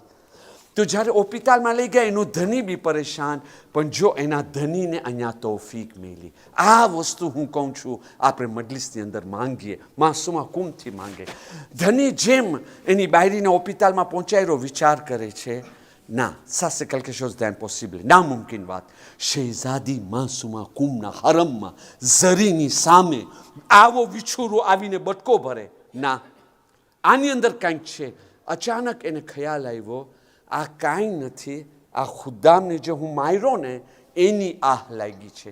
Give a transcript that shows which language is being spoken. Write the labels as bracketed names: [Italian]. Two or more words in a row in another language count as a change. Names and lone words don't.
[Gujarati] તો જ્યારે હોસ્પિટલમાં લઈ ગયા એનો ધની બી પરેશાન, પણ જો એના ધનીને અહીંયા તૌફીક મેલી. આ વસ્તુ હું કહું છું આપણે મજલિસની અંદર માંગીએ, માસુમા કુમથી માંગે. ધની જેમ એની બાયરીને હોસ્પિટલમાં પહોંચાડ્યો, વિચાર કરે છે ના, [French] ça c'est quelque chose d'impossible, [Gujarati] નામુમકિન વાત. શહેઝાદી માસુમા કુમના હરમમાં ઝરીની સામે આવો વિછુરો આવીને બટકો ભરે? ના, આની અંદર કાંઈક છે. અચાનક એને ખ્યાલ આવ્યો, આ કાંઈ નથી, આ ખુદામને જે હું માર્યો ને એની આહ લાગી છે.